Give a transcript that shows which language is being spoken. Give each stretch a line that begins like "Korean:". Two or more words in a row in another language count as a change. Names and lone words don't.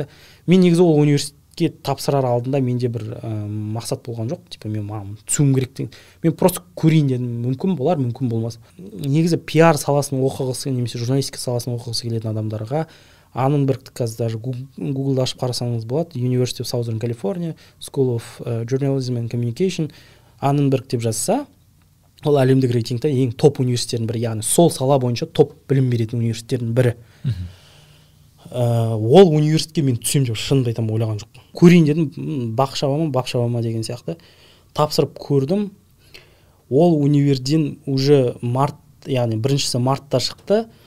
Kazakh: Мен негізі ол университетке тапсырар алдында менде бір мақсат болған жоқ. Мен түсуім керек деген. Мен просто көрейін дедім. Мүмкін болар, мүмкін болмас. Негізі пиар саласын оқығысы, немесе журналистика саласын оқығысы келетін адамдарға Annenberg, қазір даже Google-да ашып қарасаңыз болады. University of Southern California, School of Journalism and Communication, Annenberg деп жазса, ол әлемдік рейтингте ең топ университеттердің бірі, яғни сол сала бойынша топ білім беретін университеттердің бірі. Ол университетке мен түсем деп шынымды айтамын ойлаған жоқпын. Көрейін дедім, бақ шабама деген сияқты. Тапсырып көрдім. Ол универден уже яғни біріншісі мартта шықты.